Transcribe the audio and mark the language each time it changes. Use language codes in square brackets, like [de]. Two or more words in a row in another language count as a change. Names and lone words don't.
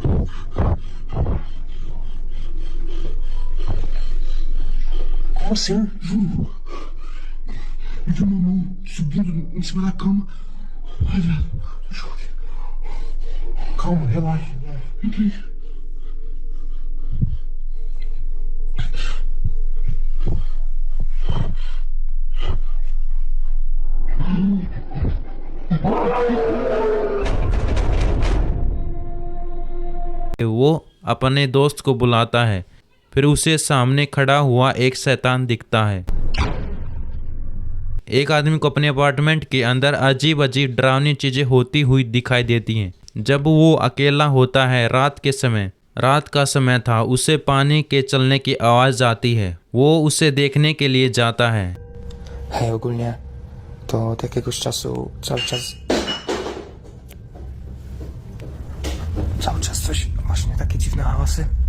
[pt] Como assim? Juro. Eu vi uma mão subindo em cima da cama. Ai, viado. Deixa eu ver. Calma, relaxa. Entrei. [hi] वो अपने दोस्त को बुलाता है। फिर उसे सामने खड़ा हुआ एक शैतान दिखता है। एक आदमी को अपने अपार्टमेंट के अंदर अजीब अजीब डरावनी चीजें होती हुई दिखाई देती हैं। जब वो अकेला होता है रात का समय था, उसे पानी के चलने की आवाज आती है। वो उसे देखने के लिए जाता है। [pl] Hej, ogólnie to od jakiegoś czasu cały czas coś, właśnie takie dziwne hałasy.